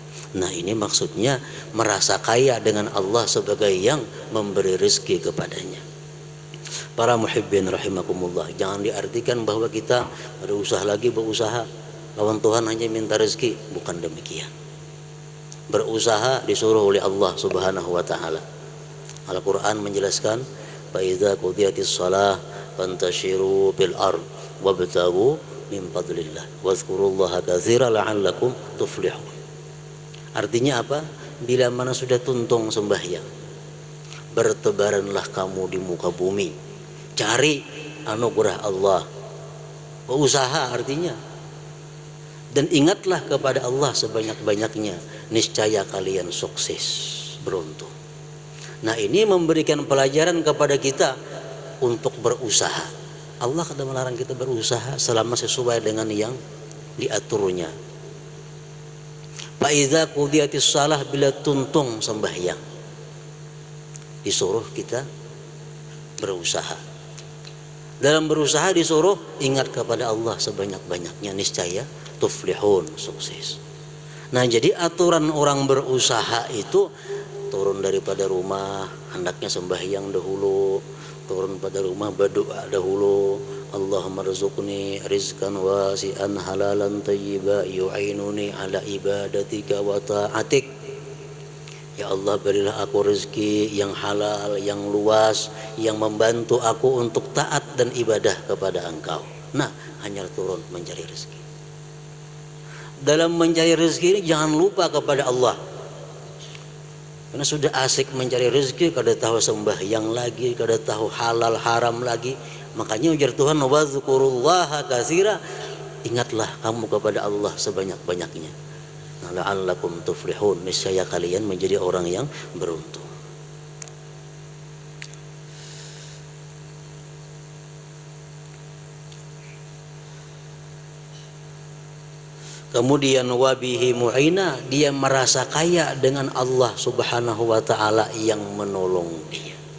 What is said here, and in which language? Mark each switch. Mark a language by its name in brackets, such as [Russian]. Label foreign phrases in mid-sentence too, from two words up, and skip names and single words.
[Indonesian] Nah, ini maksudnya merasa kaya dengan Allah sebagai yang memberi rezeki kepadanya. Para [Arabic] محبين رحمكم الله, [Indonesian] jangan diartikan bahwa kita berusaha lawan Tuhan hanya minta rezeki, bukan demikian. Berusaha disuruh oleh Allah [Arabic] سبحانه وتعالى. [Indonesian] Al-Qur'an menjelaskan, [Arabic] فإذا قضيت الصلاة فانتشروا في الأرض وابتغوا من فضل الله واذكروا الله كثيرا لعلكم تفلحون. [Indonesian] Artinya apa? Bila mana sudah tuntung sembahyang, bertebaranlah kamu di muka bumi, cari anugerah Allah. Usaha artinya, dan ingatlah kepada Allah sebanyak-banyaknya, niscaya kalian sukses, beruntung. Nah, ini memberikan pelajaran kepada kita untuk berusaha. Allah kadang melarang kita berusaha selama sesuai dengan yang diaturnya. [Arabic] فإذا قضيت الصلاة, [Indonesian] bila tuntung sembahyang, disuruh kita berusaha. Dalam berusaha disuruh ingat kepada Allah sebanyak-banyaknya, niscaya tuflihun, sukses. Nah, jadi aturan orang berusaha itu turun daripada rumah, hendaknya sembahyang dahulu, turun pada rumah berdoa dahulu, [Arabic] اللهم ارزقني رزقا واسعا حلالا طيبا يعينني على عبادتك وطاعتك. [Indonesian] Ya Allah, berilah aku rezeki yang halal, yang luas, yang membantu aku untuk taat dan ibadah kepada Engkau. Nah, hanya turun mencari rezeki. Dalam mencari rezeki ini jangan lupa kepada Allah. Karena sudah asik mencari rezeki, kada tahu sembahyang lagi, kada tahu halal haram lagi. Makanya ujar Tuhan, [Arabic] واذكروا الله كثيرا, [Indonesian] ingatlah kamu kepada Allah sebanyak-banyaknya. Nah, [Arabic] لعلكم تفلحون, [Indonesian] niscaya kalian menjadi orang yang beruntung. Kemudian [Arabic] وبه معينا, [Indonesian] dia merasa kaya dengan Allah [Arabic] سبحانه وتعالى [Indonesian] yang menolong dia.